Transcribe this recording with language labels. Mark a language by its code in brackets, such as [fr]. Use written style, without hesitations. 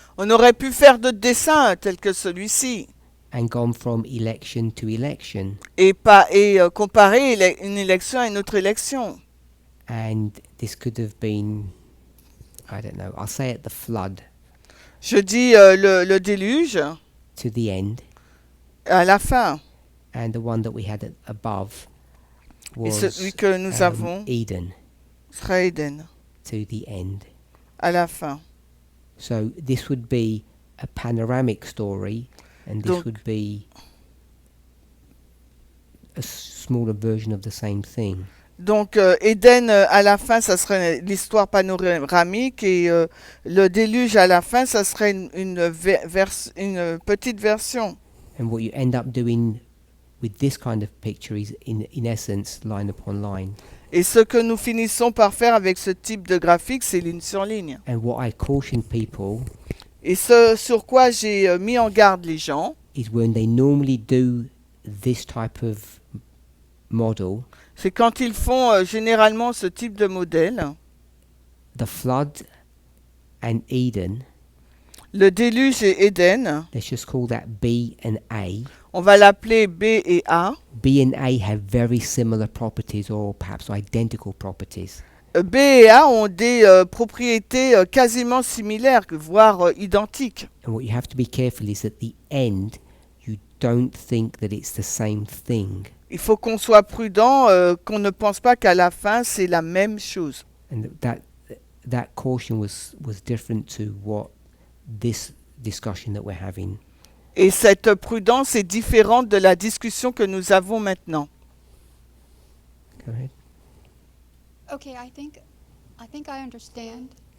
[fr] On aurait pu faire d'autres dessins tels que celui-ci [en] and gone from election to election, [fr] et comparer une élection à une autre élection. [en] and this could have been, I don't know, I'll say at the flood [fr] Je dis le déluge [en] to the end, [fr] à la fin [en] and the one that we had above [fr] et [en] was [fr] celui que nous avons [en] Eden [fr] sera Éden [en] to the end. [fr] à la fin. [en] So this would be a panoramic story, and this [fr] Donc- [en] would be a smaller version of the same thing. [fr] Donc Éden à la fin, ça serait l'histoire panoramique et le déluge à la fin, ça serait une petite version. [en] And what you end up doing with this kind of picture is in essence line upon line. [fr] Et ce que nous finissons par faire avec ce type de graphique, c'est ligne sur ligne. [en] And what I caution people [fr] Et ce sur quoi j'ai mis en garde les gens, [en] is when they normally do this type of model, [fr] c'est quand ils font généralement ce type de modèle, [en] the flood and Eden, [fr] le déluge et Éden, [en] let's just call that B and A. [fr] on va l'appeler B et A. [en] B and A have very similar properties or perhaps identical properties. [fr] B et A ont des propriétés quasiment similaires, voire identiques. [en] And what you have to be careful is at the end, you don't think that it's the same thing. [fr] Il faut qu'on soit prudent, qu'on ne pense pas qu'à la fin, c'est la même chose. [en] And that caution was different to what this discussion that we're having. [fr] Et cette prudence est différente de la discussion que nous avons maintenant. [en] Go ahead. Okay, I think I understand